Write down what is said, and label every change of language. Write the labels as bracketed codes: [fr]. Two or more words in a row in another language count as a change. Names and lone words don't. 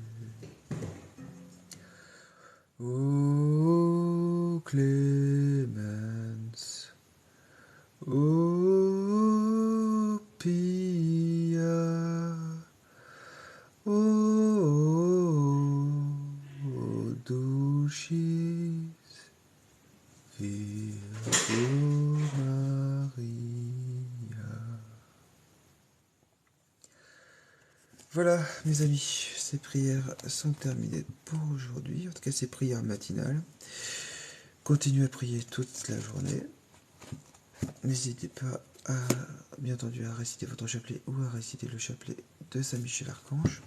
[la] O clemens, o pia, o dulcis Virgo Maria. [fr] Voilà, mes amis, ces prières sont terminées pour aujourd'hui. En tout cas, ces prières matinales. Continuez à prier toute la journée. N'hésitez pas, bien entendu, à réciter votre chapelet ou à réciter le chapelet de Saint-Michel-Archange.